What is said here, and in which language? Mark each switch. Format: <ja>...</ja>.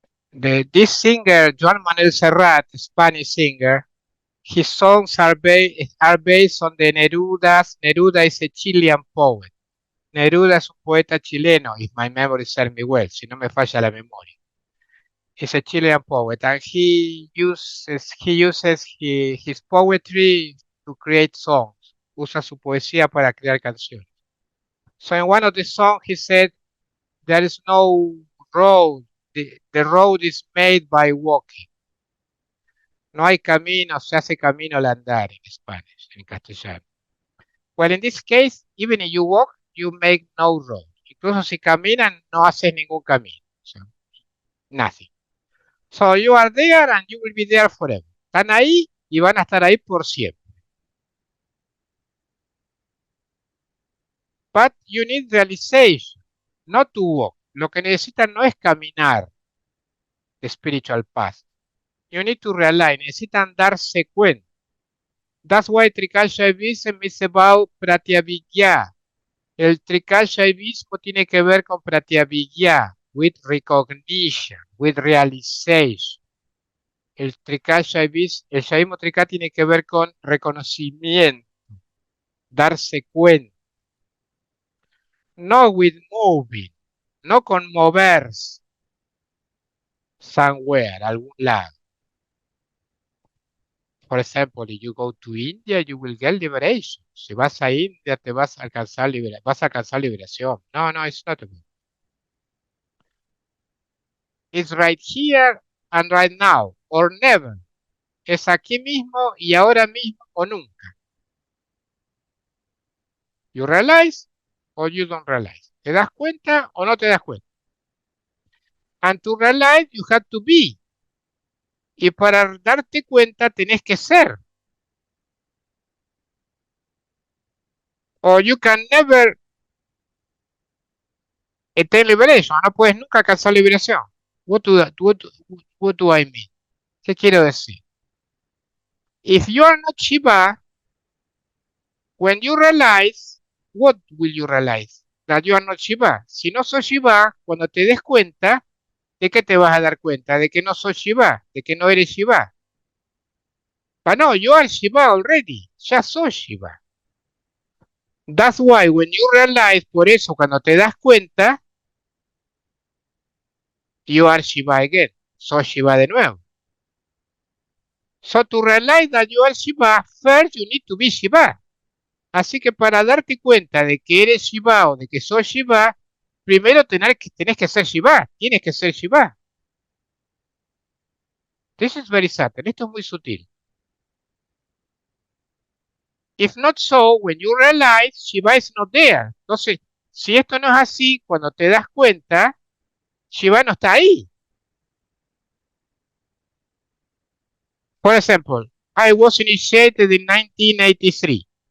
<en>This singer, Joan Manuel Serrat, Spanish singer, his songs are based on the Neruda's. Neruda is a Chilean poet.</en> <es>Neruda es un poeta chileno,</es> <en>if my memory serves me well,</en> <es>si no me falla la memoria.</es> <en>He's a Chilean poet, and he uses his poetry to create songs.</en> <es>Usa su poesía para crear canciones.</es> <en>So in one of the songs he said, there is no road, the road is made by walking.</en> <es>No hay camino, se hace camino al andar en Spanish, en castellano.</es> <en>Well, in this case, even if you walk, you make no road.</en> <es>Incluso si caminan, no haces ningún camino.</es> <en>So, nothing. So you are there and you will be there forever.</en> <es>Están ahí y van a estar ahí por siempre.</es> <en>But you need realization, not to walk.</en> <es>Lo que necesitan no es caminar</es> <en>the spiritual path. You need to realize,</en> <es>necesitan darse cuenta.</es> <en>That's why Trikashaivism is about Pratyavidya.</en> <es>El Trikashaivismo tiene que ver con Pratyavidya,</es> <en>with recognition, with realization.</en> <es>El Shaivismo Trika tiene que ver con reconocimiento, darse cuenta. No</es> <en>with moving,</en> <es>no con moverse somewhere, algún lado.</es> <en>For example, if you go to India, you will get liberation.</en> <es>Si vas a India, te vas a alcanzar liberación.</es> <en>No, it's not good. It's right here and right now, or never.</en> <es>Es aquí mismo y ahora mismo o nunca.</es> <en>You realize or you don't realize.</en> <es>¿Te das cuenta o no te das cuenta?</es> <en>And to realize you have to be.</en> <es>Y para darte cuenta tenés que ser.</es> <en>Or you can never attain liberation.</en> <es>No puedes nunca alcanzar liberación.</es> <en>What do I mean?</en> <es>¿Qué quiero decir?</es> <en>If you are not Shiva, when you realize, what will you realize? That you are not Shiva.</en> <es>Si no sos Shiva, cuando te des cuenta, ¿de qué te vas a dar cuenta? De que no sos Shiva, de que no eres Shiva.</es> <en>But no, you are Shiva already.</en> <es>Ya sos Shiva.</es> <en>That's why when you realize,</en> <es>por eso cuando te das cuenta,</es> <en>you are Shiva again.</en> <es>Sos Shiva de nuevo.</es> <en>So to realize that you are Shiva, first you need to be Shiva.</en> <es>Así que para darte cuenta de que eres Shiva o de que sos Shiva, primero tenés que ser Shiva. Tienes que ser Shiva.</es> <en>This is very subtle.</en> <es>Esto es muy sutil.</es> <en>If not so, when you realize, Shiva is not there.</en> <es>Entonces, si esto no es así, cuando te das cuenta, Shiva no está ahí.</es> <en>For example, I was initiated in 1983.</en>